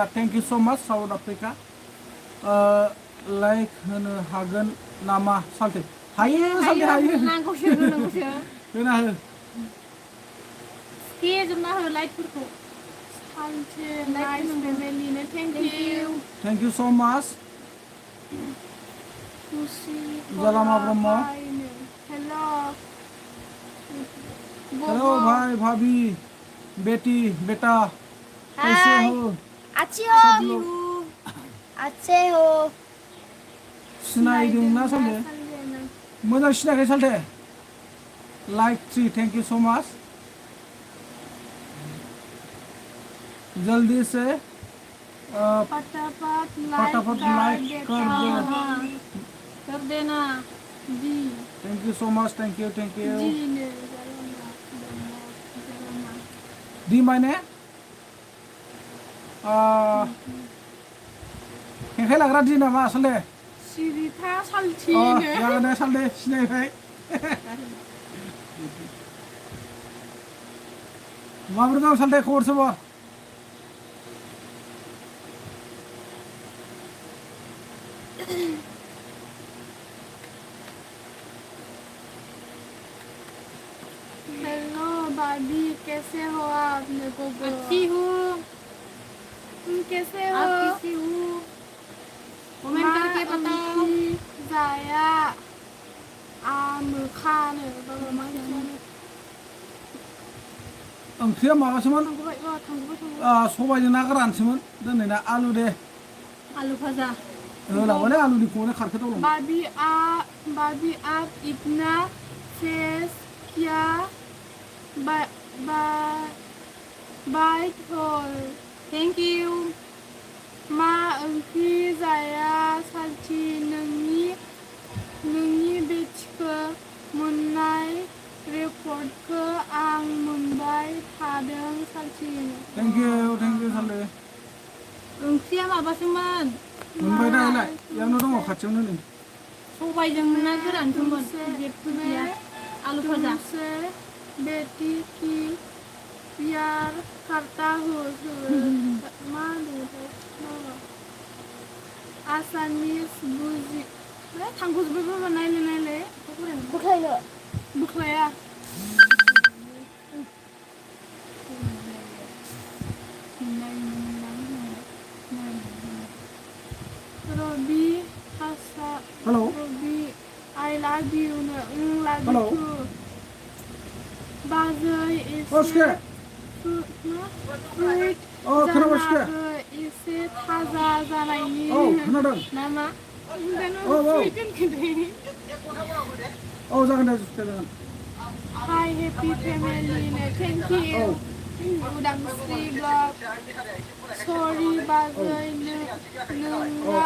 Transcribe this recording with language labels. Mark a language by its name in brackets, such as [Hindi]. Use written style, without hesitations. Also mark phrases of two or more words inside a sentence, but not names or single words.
[English] Thank you so much, South Africa. [Bodo] Like होनो हागोन नामा सालथे हायो सालथे हायो नांगौसो होना हो के जोंना हो लाइटफोरखौ सालथे नाइस फेमिलिनो [English] thank you so much जलामा ब्रह्म हेलो [Hindi] हेलो भाई भाभी बेटी बेटा कैसे हो अच्छे हो [Bodo] सिनायदोंना सालथे मोजां सिनायाखै सालथे लाइक 3 [English] thank you so much [Hindi] जल्दी से फटाफट फटाफट लाइक कर दो। हाँ कर देना जी [English] thank you so much, thank you [Bodo] जी ने जरमा दी माने हेंखाय लाग्रा दी नामा आसले सिरिथा अ सालथिनो जागोन दे सालदे सिनायबाय माबोरै दं सालदे खबर सबर [Hindi] हेलो भाभी कैसे हो आप मेरे को अच्छी हूँ तुम कैसे हो आप कैसी हूँ कमेंट करके बताओ [Bodo] जाया खानो बाबा मा ओंख्रिया माबासोमोन सबायजों ना गोरानसोमोन दिनैना आलु दे आलू भाजा होलांबालै आलुनि खौनो खारखोदावलांबाय [Hindi] भाभी आप इतना फेस क्या बाइट हो [English] thank you [Bodo] मा ओंख्रि जाया सालथि नोंनि बेटिखौ मोननाय रेकर्डखौ आं मोनबाय थादों सालथि [English] thank you सालदे [Bodo] ओंख्रिया माबासोमोन मोनबाय दा इलाय इयावनो दङ खाथियावनो नै सबायजों ना गोरानसोमोन जेबो गैया आलू भाजा [Hindi] तुमसे बेटी की प्यार करता हूँ [Bodo] मा आसामिस बुजि थांगुजोबो नायले बुख्लाया रबि हासा [English] हेलौ रबि I love you नो love हेलौ you too बाजै [Bodo] सिखे [English] फ्रुइट [Bodo] खोनाबाय सिखे जानाबो एसे थाजा जानायनि खोनादों नामा जागोन दे सिखे जागोन [English] hi happy family [Bodo] नो [English] thank you [Bodo] उदांस्रि ब्लग सरि बाजै नोंना